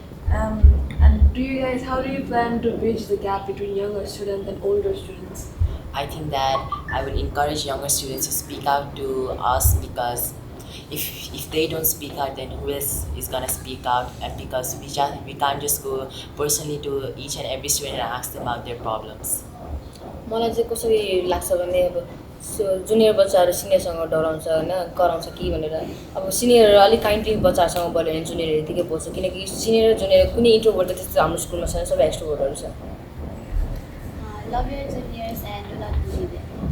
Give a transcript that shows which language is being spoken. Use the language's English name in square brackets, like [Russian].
[English] And how do you plan to bridge the gap between younger students and older students? I think that I would encourage younger students to speak out to us because if they don't speak out, then who else is gonna speak out? And because we can't just go personally to each and every student and ask them about their problems. [Nepali] मलाई चाहिँ कसरी लाग्छ भने अब junior बच्चाहरू सिनियरसँग डराउँछ होइन कराउँछ कि भनेर अब सिनियर अलिक काइन्डली बच्चाहरूसँग बोल्यो भने जुनियर यतिकै बोल्छ किनकि सिनियर र जुनियर कुनै इन्ट्रोभर्ट त त्यस्तो हाम्रो स्कुलमा छैन सबै एक्सट्रोभर्टहरू छ [English] Love your juniors and do not bully them.